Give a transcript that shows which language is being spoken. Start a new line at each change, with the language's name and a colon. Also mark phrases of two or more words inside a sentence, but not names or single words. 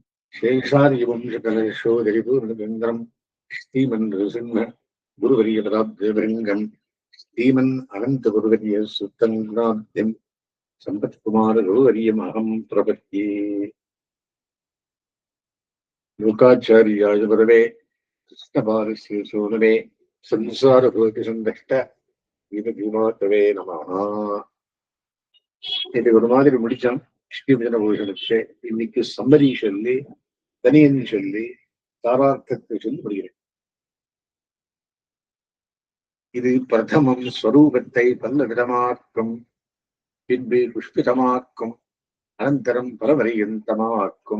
Sanskrit: शेषादिवंशकलशोदरिपूर्णगङ्गम् श्रीमन्नृसिंह गुरुवर्यपदाब्जभृङ्गम् श्रीमन् अनन्तगुरुवर्य सुत्तङ्गाब्धिम् सम्पत्कुमारगुरुवर्यमहम् प्रपद्ये। लोकाचार्याय गुरवे कृष्णपादस्य सोनवे संसारभूतिसन्दष्ट भीमभीमातवे நமஹ.
Tamil: இது ஒரு மாதிரி முடிச்சோம். ஸ்ரீபஜன பூஷணத்தை இன்னைக்கு சம்மரி சொல்லி தனியன் சொல்லி தாரார்த்தத்தை சொல்லி முடிகிறேன். இது பிரதமம் ஸ்வரூபத்தை பல்லவிதமாக்கும், பின்பு புஷ்பிதமாக்கும், அனந்தரம் பரவரியந்தமாக்கும்.